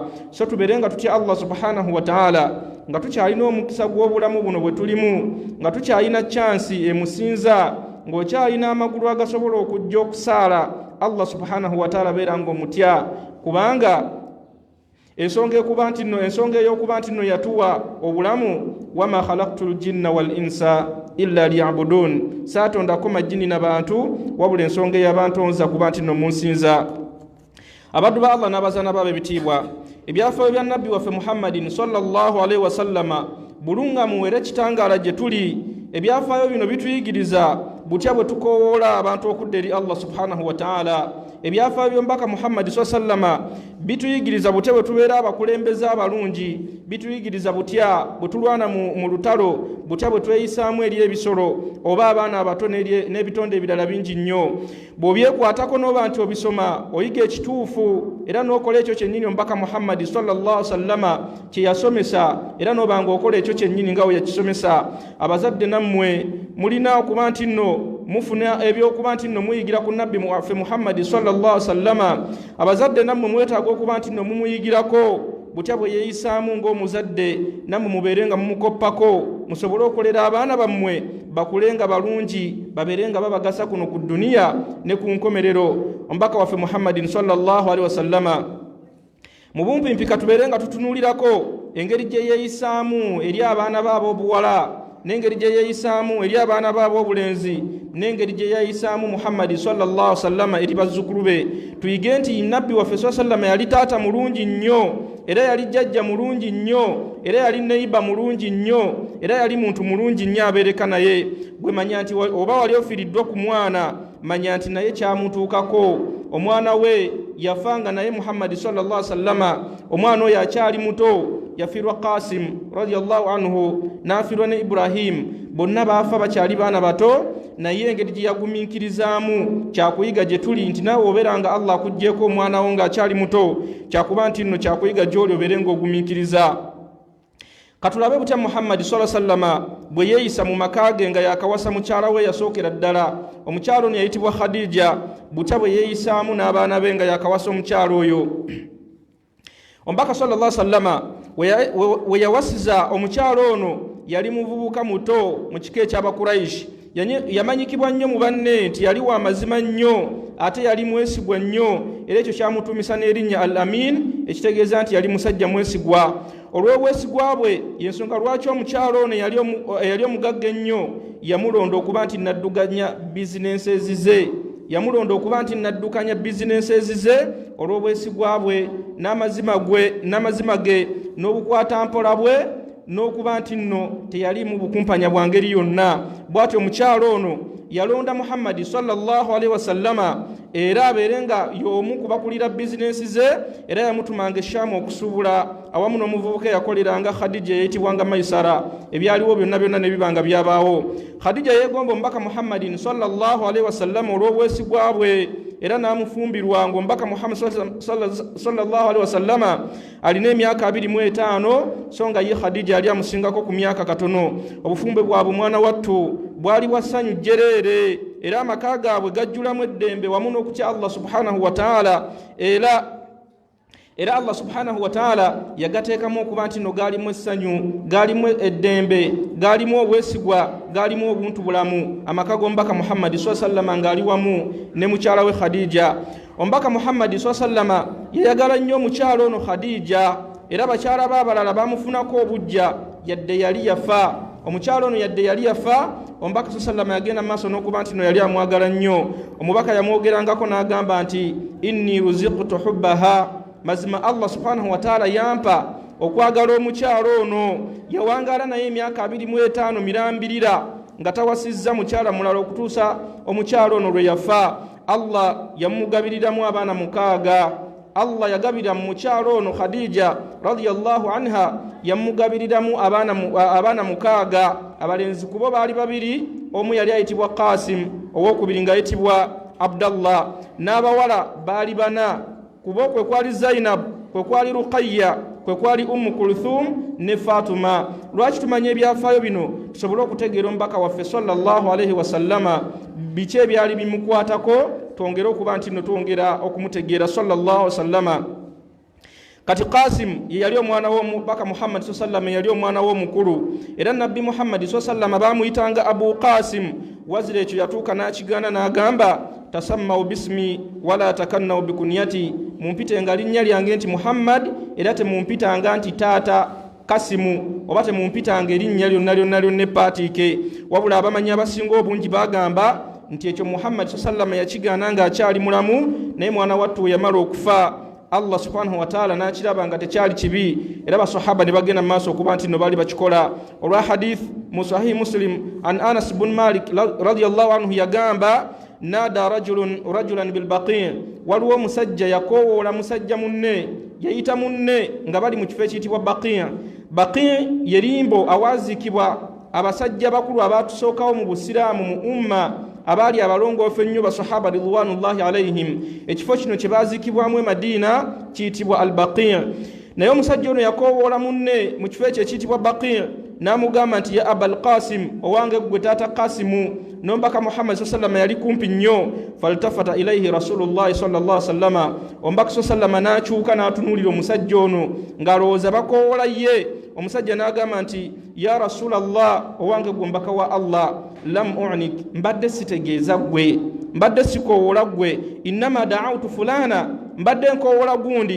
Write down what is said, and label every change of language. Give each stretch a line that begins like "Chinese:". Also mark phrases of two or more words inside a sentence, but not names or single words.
Ganda: So tubeere nga tutya
Arabic: الله سبحانه وتعالى
Ganda: nga tukyalina omukisa gw'obulamu buno bwe tulimu, nga tukyalina chansi emusinza, ng'okyalina amagulu agasobola okujja okusaala.
Arabic: الله سبحانه وتعالى
Ganda: beera ng'omutya, kubanga ensonga ey'okuba nti nno yatuwa obulamu,
Arabic: وما خلقت الجن والإنس إلا ليعبدون,
Ganda: saatondako majjini n'abantu wabula ensonga ey'abantonza kuba nti nno munsinza. Abaddu ba Allah n'abazaana baabo ebitiibwa, ebyafaayo bya nabbi waffe Muhammadin
Arabic: صلى الله عليه وسلم
Ganda: bulungamu era kitangaala gye tuli. Ebyafaayo bino bituyigiriza butya bwe tukoowoola abantu okudda eri
Arabic: الله سبحانه وتعالى.
Ganda: ebyafaayo by'omubaka Muhammad sallama bituyigiriza butya bwe tubeera abakulembeze abalungi, bituyigiriza butya bwe tulwana mu lutalo, butya bwe tweyisaamu eri ebisolo oba abaana abato n'ebitonde ebirala bingi nnyo. Bw'obyekwatako n'oba nti obisoma oyiga ekituufu era n'okola ekyo kyennyini omubaka Muhammad
Arabic: صلى الله عليه وسلم
Ganda: kye yasomesa, era n'oba ng'okola ekyo kyennyini nga bwe yakisomesa. Abazadde nammwe mulina okuba nti nno mufuna ebyokuba nti nno muyigira ku nabbi waffe Muhammad
Arabic: صلى الله عليه وسلم.
Ganda: Abazadde nammwe mwetaaga okuba nti nno mumuyigirako butya bwe yeeyisaamu ng'omuzadde, nammwe mubeere nga mumukoppako, musobole okolera abaana bammwe bakulenga balungi, babeere nga babagasa kuno ku duniya ne ku nkomerero. Omubaka waffe Muhammadin
Arabic: صلى الله عليه وسلم
Ganda: mu bumpimpi katubeere nga tutunuulirako engeri gye yeeyisaamu eri abaana baabo obuwala, n'engeri gye yeeyisaamu eri abaana baabo obulenzi, n'engeri gye yeeyisaamu Muhammad
Arabic: صلى الله عليه وسلم
Ganda: eri bazzukulu be. Tuyige nti nabbi waffe
Arabic: صلى الله عليه وسلم
Ganda: yali taata mulungi nnyo, era yali jjajja mulungi nnyo, era yali neiba mulungi nnyo, era yali muntu mulungi nnyo abeereka naye. Gwe manya nti oba wali ofiriddwa ku mwana, manya nti naye kyamutuukako. Omwana we yafanga naye Muhammad
Arabic: صلى الله عليه وسلم,
Ganda: omwana oyo akyali muto, yafirwa Qasim
Arabic: رضي الله عنه,
Ganda: nafirwa ne Ibrahim, bonna baafa bakyali baana bato. Naye engeri gye yagumiikirizaamu kyakuyiga gye tuli, nti naawe obeeranga Allah akuggyeko omwana wo ng'akyali muto, kyakuba nti nno kyakuyiga gy'oli obeere ng'ogumiikiriza. Katulabe butya Muhammad
Arabic: صلى الله عليه وسلم
Ganda: bwe yeeyisa mu maka ge nga yakawasa mukyala we yasookera ddala. Omukyala ono yayitibwa Khadija, butya bwe yeeyisaamu n'abaana be nga yakawasa omukyala oyo. Omubaka
Arabic: صلى الله عليه وسلم
Ganda: we yawasiza omukyala ono yali muvubuka muto mu kika eky'Abakuraishi. Yamanyikibwa nnyo mu banne nti yali wa mazima nnyo, ate yali mwesigwa nnyo, era ekyo kyamutumisa n'erinnya Al-Amin, ekitegeeza nti yali musajja mwesigwa. Olw'obwesigwa bwe y'ensonga lwaki omukyalo ono yali omugagga ennyo yamulonda okuba nti naddukanya bizinensi ezize. Yamulonda okuba nti naddukanya bizinensi ezize olw'obwesigwa bwe n'amazima ge n'obukwata mpola bwe, n'okuba nti nno teyali mu bukumpanya bwa ngeri yonna. Bw'atyo omukyalo ono yalonda Muhammad
Arabic: صلى الله عليه وسلم
Ganda: era abeere nga y'omu kubakulira bizinensi ze, era yamutumanga Shaamu okusuubula awamu n'omuvubuka yakoleranga Khadija eyitibwanga Maisara. Ebyaliwo byonna ne bibanga byabaawo. Khadija yeegomba omubaka Muhammadin
Arabic: صلى الله عليه وسلم
Ganda: olw'obwesigwa bwe, era n'amufumbirwa ng'omubaka Muhammad
Arabic: صلى الله عليه وسلم
Ganda: alina emyaka 25, so nga ye Khadija yali amusingako ku myaka katono. Obufumbe bwabwe mwana wattu bwali bwa ssanyu jjereere, era amaka gaabwe gajjulamu eddembe wamu n'okutya
Arabic: الله سبحانه وتعالى.
Ganda: Era
Arabic: الله سبحانه وتعالى
Ganda: yagateekamu okuba nti no gaalimu essanyu, gaalimu eddembe, gaalimu obwesigwa, gaalimu obuntu bulamu. Amaka g'omubaka Muhammad
Arabic: صلى الله عليه وسلم
Ganda: ng'ali wamu ne mukyala we Khadija. Omubaka Muhammad
Arabic: صلى الله عليه وسلم
Ganda: yayagala nnyo omukyala ono Khadija, era bakyala b'abalala bamufunako obujja yadde yali yafa. Omukyala ono yadde yali yafa, omubaka
Arabic: صلى الله عليه وسلم
Ganda: yagenda mu maaso n'okuba nti no yali amwagala nnyo. Omubaka yamwogerangako n'agamba nti
Arabic: إني رزقت حبها,
Ganda: mazima
Arabic: الله سبحانه وتعالى
Ganda: yampa okwagala omukyalo ono. Yawangala naye emyaka 25 mirambirira nga tawasizza mukyala mulala okutuusa omukyalo ono lwe yafa. Allah yamugabiriramu abaana 6. Allah yagabira mu mukyalo ono Khadija
Arabic: رضي الله عنها
Ganda: yamugabiriramu abaana 6. Abalenzi kubo baali 2, omu yali ayitibwa Qasim, owokubiri nga ayitibwa Abdallah, n'abawala baali 4. Kubo kwe kwali Zainab, kwe kwali Ruqayya, kwe kwali Kulthum ne Fatuma. Lwaki tumanye ebyafaayo bino? Tusobole okutegeera omubaka waffe
Arabic: صلى الله عليه وسلم
Ganda: biki ebyali bimukwatako, twongere okuba nti nno twongera okumutegeera
Arabic: صلى الله عليه وسلم.
Ganda: Kati Qasim yali omwana w'omubaka Muhammad
Arabic: صلى الله عليه وسلم,
Ganda: yali omwana w'omukulu, era nabbi Muhammad
Arabic: صلى الله عليه وسلم
Ganda: bamuyitanga Abu Qasim. Wazira ekyo yatuuka n'akigaana n'agamba
Arabic: تسموا باسمي ولا تكنوا بكنيتي,
Ganda: mumpitenga linnya lyange nti Muhammad, era temumpitanga nti taata Kasimu, oba temumpitanga erinnya lyonna epaatiike. Wabula abamanyi abasinga obungi bagamba nti ekyo Muhammad
Arabic: صلى الله عليه وسلم
Ganda: yakigaana ng'akyali mulamu, naye mwana wattu we yamala okufa
Arabic: الله سبحانه وتعالى
Ganda: n'akiraba nga tekyali kibi, era basahaba ne bagenda mu maaso okuba nti no baali bakikola. Olwa hadith mu Sahih Muslim an Anas bin Malik
Arabic: رضي الله عنه
Ganda: yagamba
Arabic: نادى رجلا بالبقيع
Ganda: waliwo musajja yakowoola musajja munne yayita munne nga bali mu kifo ekiyitibwa baqi yerimbo awaazikibwa abasajja bakulu abatusookawo mu busiraamu mu umma abaali abalongoofu ennyo basahaba
Arabic: رضوان الله عليهم.
Ganda: Ekifo kino kye baazikibwamu e Madiina kiyitibwa albaqi. Naye omusajja ono yakowoola munne mu kifo ekyo ekiyitibwa baqi n'amugamba nti
Arabic: يا أبا القاسم,
Ganda: owange gwe taata Qasimu. Nombaka Muhammad
Arabic: صلى الله عليه وسلم
Ganda: yali kumpi nnyo.
Arabic: فالتفت إليه رسول الله صلى الله عليه وسلم,
Ganda: ombaka
Arabic: صلى الله عليه وسلم
Ganda: n'akyuka n'atunuulira omusajja ono ng'alowooza bakowoola ye. Omusajja n'agamba nti
Arabic: يا رسول الله,
Ganda: owange gwe mbaka wa Allah,
Arabic: لم أعنك,
Ganda: mbadde sitegeeza gwe, mbadde sikowoola gwe,
Arabic: إنما دعوت فلانا,
Ganda: mbadde nkowoola gundi.